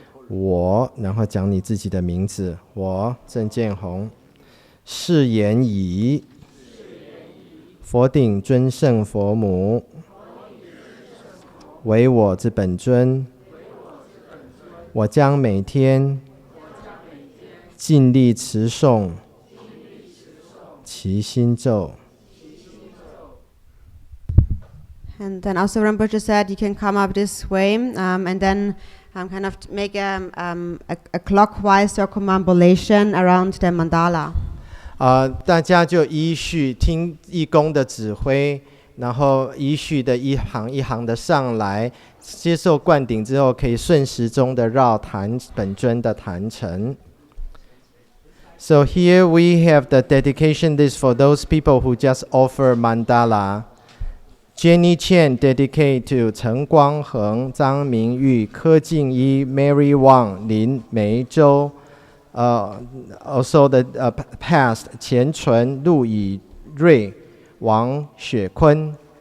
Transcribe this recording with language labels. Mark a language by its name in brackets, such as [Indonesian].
[Chinese] 我，然后讲你自己的名字，我郑建宏，誓言以佛顶尊胜佛母为我之本尊，我将每天尽力持诵其心咒。 [English] And then also Rinpoche said you can come up this way and then kind of make a clockwise circumambulation around the mandala. [Chinese] 大家就依序听义工的指挥，然后依序的一行一行的上来，接受灌顶之后，可以顺时钟的绕坛本尊的坛城。 [English] So here we have the dedication list for those people who just offer mandala. Jenny Chen dedicate to 陈光恒、张明玉、柯静一、Mary Wang、林梅洲。 Also the past 钱纯、陆以瑞、王雪坤。